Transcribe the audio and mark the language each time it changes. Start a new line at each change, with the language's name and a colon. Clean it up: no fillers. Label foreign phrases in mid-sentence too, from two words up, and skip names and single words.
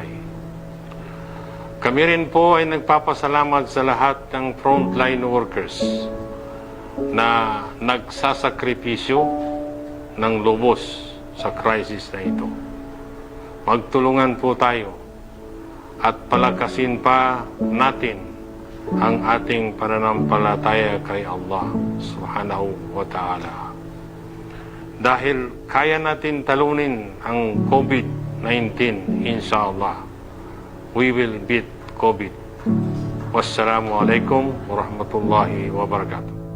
Filipino: Kami rin po ay nagpapasalamat sa lahat ng frontline workers na nagsasakripisyo ng lubos sa crisis na ito. Magtulungan po tayo at palakasin pa natin ang ating pananampalataya kay Allah
Arabic: subhanahu wa ta'ala.
Filipino: Dahil kaya natin talunin ang COVID-19, inshallah,
English: we will beat COVID.
Arabic: Wassalamualaikum warahmatullahi wabarakatuh.